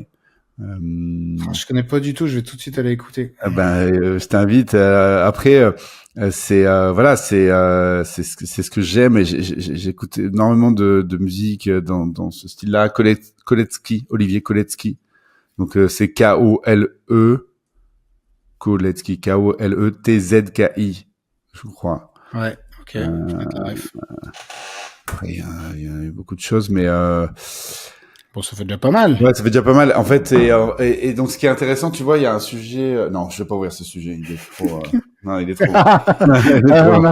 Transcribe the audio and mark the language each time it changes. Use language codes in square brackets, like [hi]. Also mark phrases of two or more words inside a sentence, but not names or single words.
[fr] Je connais pas du tout, je vais tout de suite aller écouter. Je t'invite. Après, c'est ce que j'aime et j'écoute énormément de musique dans ce style-là. Olivier Koletsky. Donc c'est K-O-L-E Koletsky, K-O-L-E-T-Z-K-I, je crois. Ouais, ok. Après, il y a eu beaucoup de choses, mais Bon, ça fait déjà pas mal. Ouais, ça fait déjà pas mal. En fait, et donc, ce qui est intéressant, tu vois, il y a un sujet. Non, je vais pas ouvrir ce sujet. Il est trop. Non, il est trop. Il est trop.